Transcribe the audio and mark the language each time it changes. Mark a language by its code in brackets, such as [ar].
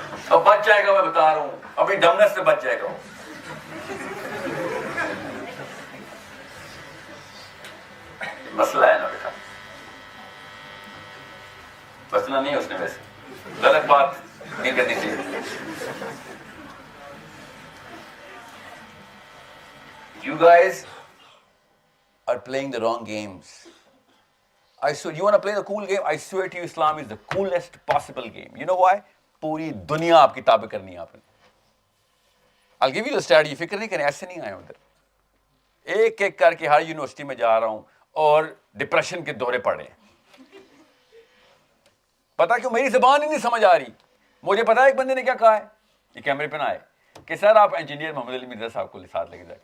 [ur] اب بچ جائے گا، میں بتا رہا ہوں. ابھی ڈمنس سے بچ جائے گا. مسئلہ ہے نا بیٹا. بچنا نہیں ہے اس نے. ویسے غلط بات نہیں کرنی چاہیے. [en] You guys are playing the wrong games. You want to play the cool game? I swear to you, Islam is the coolest possible game. You know why? [ur] پوری دنیا آپ کی تابع کرنی ہے آپ نے. [en] I'll give you the strategy. [ur] فکر نہیں کریں، ایسے نہیں آئے ادھر. ایک ایک کر کے ہر یونیورسٹی میں جا رہا ہوں اور ڈپریشن کے دورے پڑ رہے ہیں. پتا کیوں؟ میری زبان ہی نہیں سمجھ آ رہی. مجھے پتا ہے ایک بندے نے کیا کہا ہے, یہ کیمرے پہ نہ آئے, کہ سر آپ انجینئر محمد علی مرزا صاحب کو ساتھ لے کے جائیں.